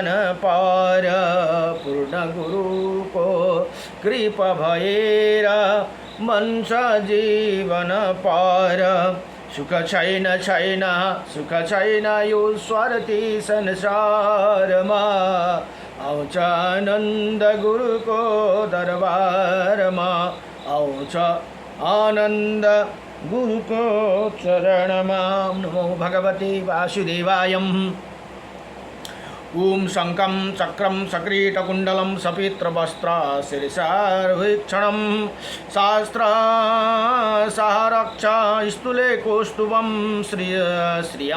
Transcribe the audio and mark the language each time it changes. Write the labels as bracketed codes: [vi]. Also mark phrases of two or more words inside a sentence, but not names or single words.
[ne] पार पूर्ण गुरुको कृपा भएर बन्छ जीवन पार सुख छैन छैन सुख छैन यो स्वार्थी संसारमा आउँछ आनन्द गुरुको दरबारमा आउँछ आनन्द गुरुको चरणमा [sa] नमो भगवते वासुदेवाय ओम शङ्खं चक्रं सकिरीटकुण्डलं सपित्रवस्त्रशिरसारोहीक्षणं सहस्ररक्षा स्थूले कौस्तुभं श्रियं